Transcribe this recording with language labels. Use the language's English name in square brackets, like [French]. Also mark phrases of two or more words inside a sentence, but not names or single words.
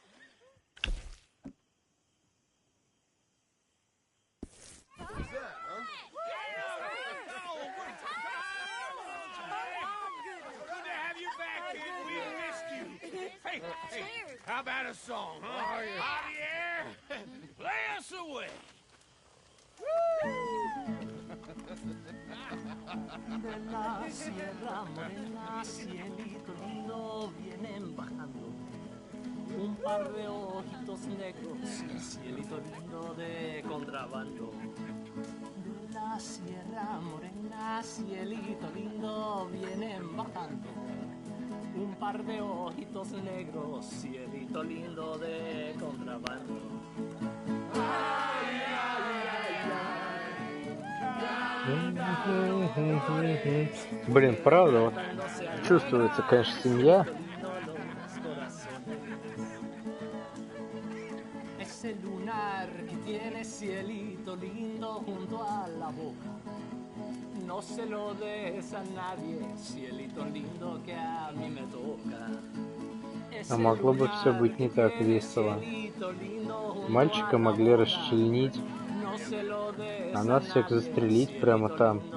[English] What was that, huh? Good to have you back, kid. We missed you. Hey, how about a song, huh? Javier, play us away. [Spanish] De la sierra morena, cielito lindo, vienen bajando un par de ojitos negros, cielito lindo de contrabando. De la sierra morena, cielito lindo, vienen bajando un par de ojitos negros, cielito lindo de contrabando. Ay, ay, ay, ay. [Russian] Блин, правда, вот чувствуется, конечно, семья. [Spanish] Ese lunar que tiene cielito lindo junto a la boca. No se lo des a nadie, cielito lindo que a mí me toca. [Russian] А могло бы все быть не так весело. Мальчика могли расчленить, а нас всех застрелить прямо там.